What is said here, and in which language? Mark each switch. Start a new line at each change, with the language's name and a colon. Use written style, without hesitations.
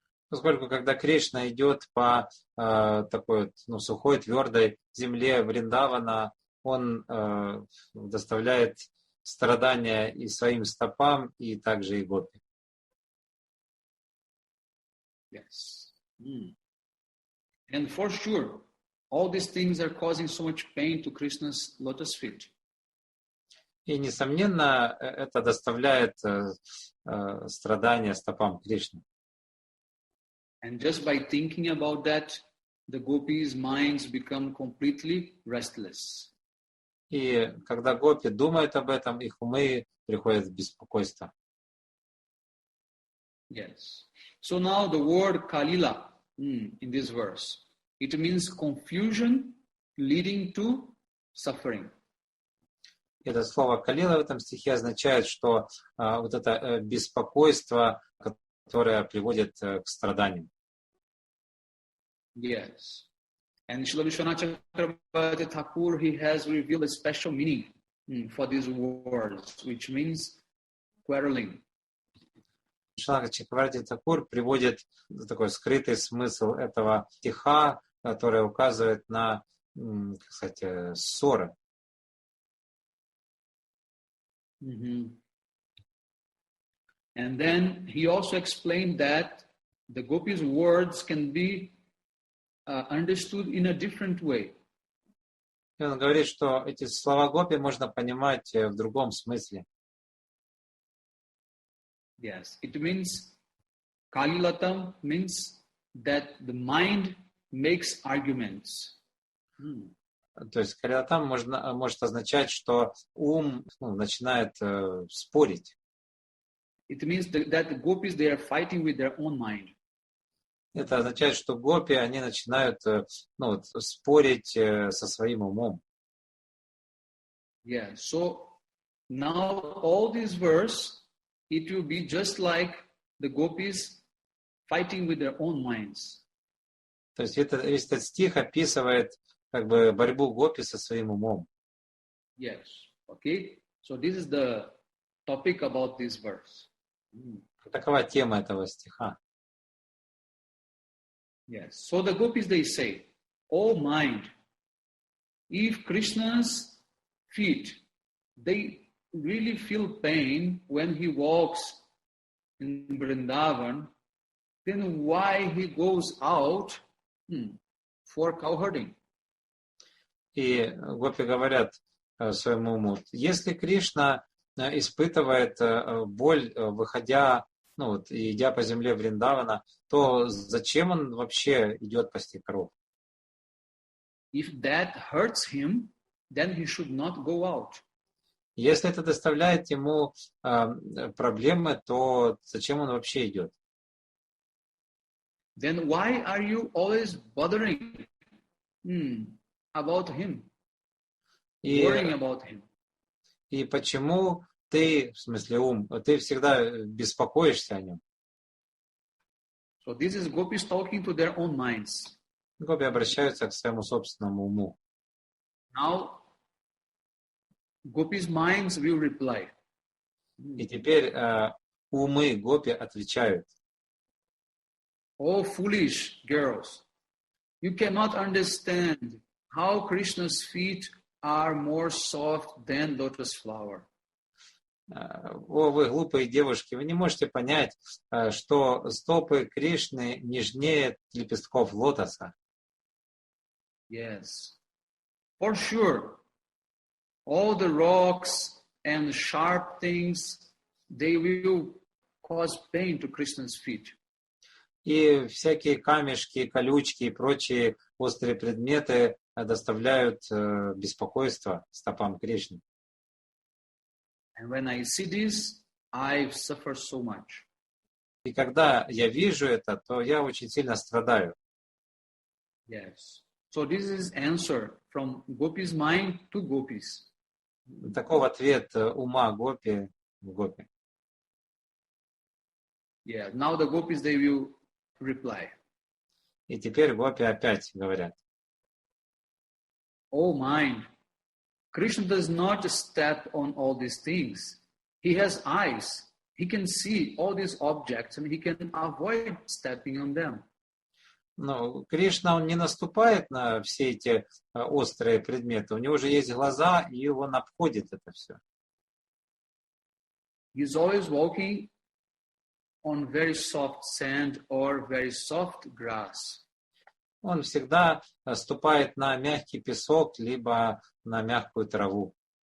Russian: Поскольку когда Кришна идет по такой сухой, твердой земле Вриндавана, он доставляет страдания и своим стопам, и также и гопи.
English: Yes. And for sure, all these things are causing so much pain to Krishna's lotus feet.
Russian: И, несомненно, это доставляет страдания стопам Кришны.
English: And just by thinking about that, the gopis' minds become completely restless.
Russian: И когда гопи думают об этом, их умы приходят в беспокойство.
English: Yes. So now the word kalila in this verse, it means confusion leading to suffering.
Russian: Это слово «калила» в этом стихе означает, что вот это беспокойство, которое приводит к страданиям.
English: Yes. And Srila Vishwanath Chakravarti Thakur, he has revealed a special meaning for these words, which means quarreling.
Russian: Вишванатха Чакраварти Такур приводит такой скрытый смысл этого стиха, который указывает на, как сказать, ссоры. Mm-hmm.
English: And then he also explained that the gopis' words can be understood in a different way.
Russian: И он говорит, что эти слова Гопи можно понимать в другом смысле.
English: Yes, it means Kalilatam means that the mind makes arguments.
Russian: То есть калилатам может означать, что ум начинает спорить.
English: It means that the gopis, they are fighting with their own mind.
Russian: Это означает, что гопи, они начинают спорить со своим умом.
English: Yeah, so now all this verse, it will be just like the gopis fighting with their own minds.
Russian: То есть весь этот стих описывает как бы борьбу гопи со своим умом.
English: Yes, okay. So this is the topic about this verse.
Russian: Такова тема этого стиха.
English: Yes. So the gopis, they say, "Oh mind, if Krishna's feet, they really feel pain when he walks in Vrindavan, then why he goes out for cow herding?"
Russian: И гопи говорят своему уму, если Кришна испытывает боль, выходя, и идя по земле Вриндавана, то зачем он вообще идет пасти коров?
English: If that hurts him, then he should not go out.
Russian: Если это доставляет ему проблемы, то зачем он вообще идет?
English: Then why are you always bothering about him, worrying about him?
Russian: И почему ты, в смысле ум, ты всегда беспокоишься о нем?
English: So this is gopis talking to their own minds.
Russian: Гопи обращаются к своему собственному уму.
English: Now, gopis' minds will reply.
Russian: И теперь умы гопи отвечают.
English: Oh, foolish girls, you cannot understand how Krishna's feet are more soft than lotus flower.
Russian: О, вы глупые девушки, вы не можете понять, что стопы Кришны нежнее лепестков лотоса.
English: Yes, for sure. All the rocks and sharp things, they will cause pain to Krishna's feet.
Russian: И всякие камешки, колючки и прочие острые предметы доставляют беспокойство стопам Кришны.
English: And when I see this, I suffer so much.
Russian: И когда я вижу это, то я очень сильно страдаю.
English: Yes. So this is answer from Gopi's mind to Gopis.
Russian: Таков ответ ума гопи в гопи.
English: Yeah. Now the Gopis, they will reply.
Russian: И теперь гопи опять говорят.
English: Oh mind, Krishna does not step on all these things. He has eyes. He can see all these objects and he can avoid stepping on them.
Russian: Но Кришна, он не наступает на все эти острые предметы. У него же есть глаза, и он обходит это все.
English: He's always walking on very soft sand or very soft grass.
Russian: Он всегда ступает на мягкий песок, либо на мягкую траву.